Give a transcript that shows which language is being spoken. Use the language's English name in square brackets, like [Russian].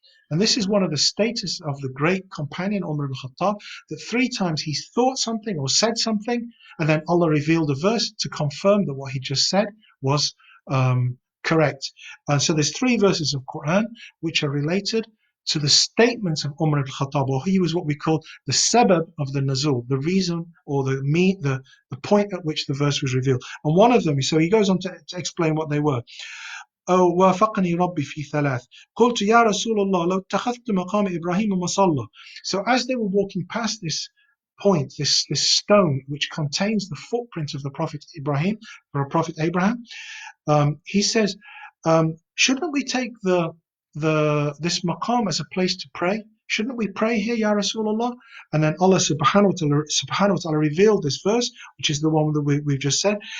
[English] And this is one of the status of the great companion Umar ibn Khattab, that three times he thought something or said something, and then Allah revealed a verse to confirm that what he just said was correct. So there's three verses of Quran which are related to the statements of Umar ibn Khattab, or he was what we call the sabab of the nuzul, the reason or the point at which the verse was revealed. And one of them, so he goes on to explain what they were. [Arabic] أو وافقني ربي في ثلاث قلت يا رسول الله لو اتخذت مقام إبراهيم مصلى. [English] So as they were walking past this point, this stone which contains the footprint of the Prophet Ibrahim, or Prophet Abraham, he says, shouldn't we take this maqam as a place to pray? Shouldn't we pray here, Ya Rasulullah? And then Allah subhanahu wa ta'ala revealed this verse, which is the one that we've just said.